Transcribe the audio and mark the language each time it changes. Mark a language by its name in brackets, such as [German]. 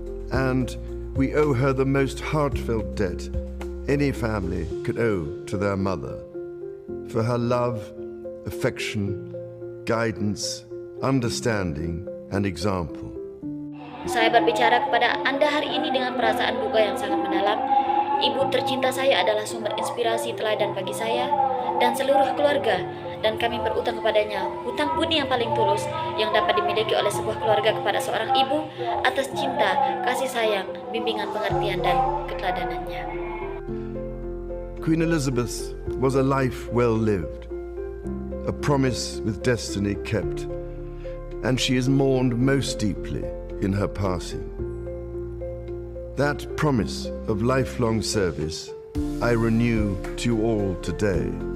[English] And we owe her the most heartfelt debt any family could owe to their mother, for her love, affection, guidance, understanding, and example. [Indonesian] Saya berbicara kepada Anda hari ini dengan perasaan duka yang sangat mendalam. Ibu tercinta saya adalah sumber inspirasi teladan bagi saya dan seluruh keluarga, dan kami berutang kepadanya hutang budi yang paling tulus yang dapat dimiliki oleh sebuah keluarga kepada seorang ibu atas cinta, kasih sayang, bimbingan pengertian, dan keteladanannya. [English] Queen Elizabeth was a life well lived, a promise with destiny kept, and she is mourned most deeply in her passing. That promise of lifelong service I renew to you all today.